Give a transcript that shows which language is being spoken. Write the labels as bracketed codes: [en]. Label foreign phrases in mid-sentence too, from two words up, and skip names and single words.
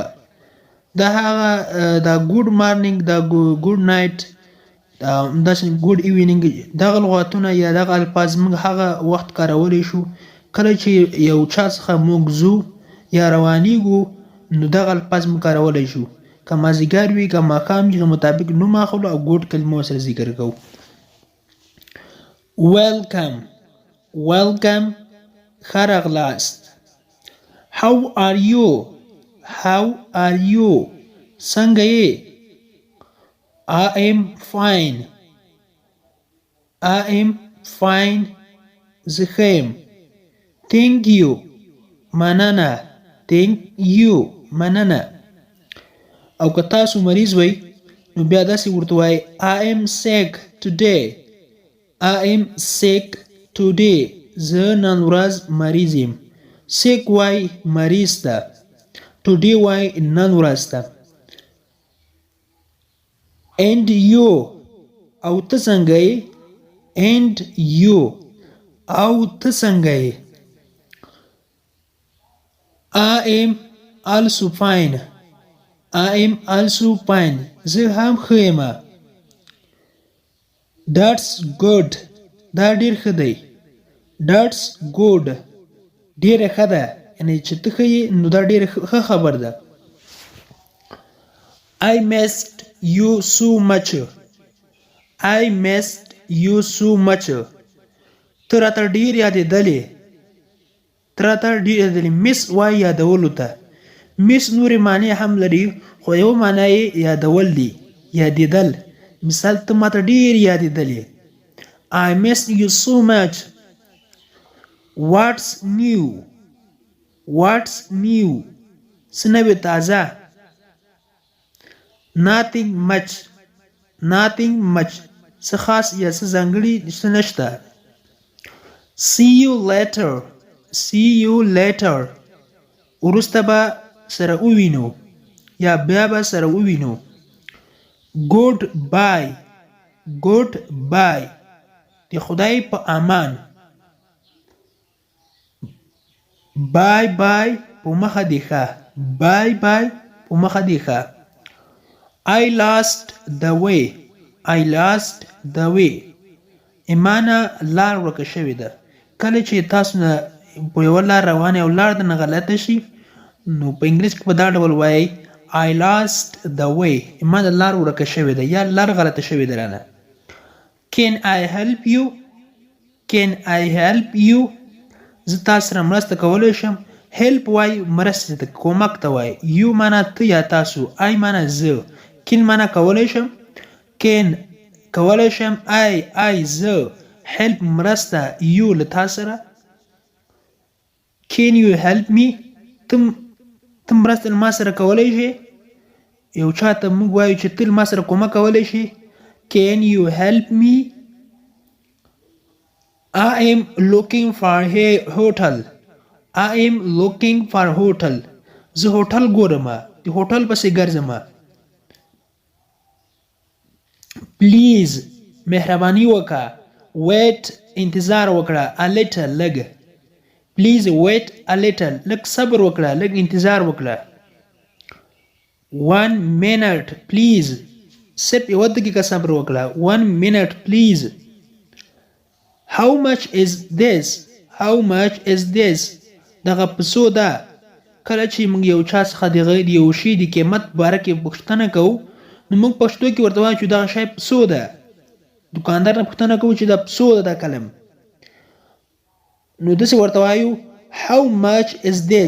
[ps] دا هغه دا [en] good morning, [ps] دا [en] good night, [ps] داسې [en] good evening, [ps] دغه لغاتونه یا دغه الفاظ موږ هغه وخت کارولی شو کله چې یو چا څخه موږ ځو یا روانیږو، نو دغه الفاظ موږ کارولی شو. که مازدیګر وي که ماښام وي مطابق نوم اخلو او ګوډ کلمه ورسره ذکر کوو. ویلکم ښه راغلاست. [en] How are you [ps] څنګه یې؟ [en] I am fine [ps] زه ښه یم. [en] Thank you مننه. [ps] او که تاسو مریض وئ نو بیا داسې ورته وایئ [en] I am sick today [ps] زه نن ورځ مریض یم. sick وای مریض ته، today وای نن ورځ ته. [en] and you [ps] او ته څنګه یې؟ [en] I am also fine [ps] زه هم ښه یم. [en] that's good [ps] دا ډیر ښه دی. [en] that's good [ps] ډیره ښه ده، یعنی چې ته ښه یې نو دا ډیره ښه خبر ده. [en] I missed you so much [ps] ته راته ډیر یادېدلې. miss وای یادولو ته. miss نورې معنی هم لري خو یو معنی یې یادول دی، یادېدل. مثال ته ماته ډیر یادېدلې. [en] I missed you so much. What's new [ps] څه نوې تازه. [en] nothing much [ps] څه خاص یا څه ځانګړي څه نشته. [en] see you later [ps] وروسته به سره ووینو یا بیا به سره ووینو. goodbye د خدای په امان. bye په مخه دی ښه. په مخه دی ښه. [en] I lost the way [ps] ایمانه لار ورکه شوې ده. کله چې تاسو نه په یوه لار روان او لار د نه غلطه شي نو په انګلیس کې په دا ډول وایي [en] I lost the way [ps] ایمانه لار ورکه شوې ده یا لار غلطه شوې ده رانه. [en] Can I help you [ps] زه تاسو سره مرسته کولی شم. help وای مرسته ته، کومک ته وای. you معنا ته یا تاسو، I معنا زه. can معنا کولی شم. can کولی شم. I زه. help مرسته. you له تاسو سره. [en] can you help me [ps] ته مرسته ما سره کولی شي. یو چا ته موږ وایو چې ته ما سره کومک کولی شي. [en] can you help me I am looking for a hotel. [ps] زه هوټل ګورم، د هوټل پسې ګرځم. please مهرباني وکړه. wait انتظار وکړه. [en] a little لږ. please wait a little. [ps] لږ صبر وکړه، لږ انتظار وکړه. [en] 1 minute please. [ps] صرف یوه دقیقه صبر وکړه. [en] 1 minute please. How much is this? How much is this? [ps] دغه په څو ده؟ کله چې موږ یو چا څخه د یو شي د قیمت باره کې پوښتنه کوو نو موږ پښتو کې ورته وایو چې دغه شی په څو ده. دوکاندار نه پوښتنه کوو چې دا په څو ده دا کلم، نو داسې ورته وایو [en] how much is this.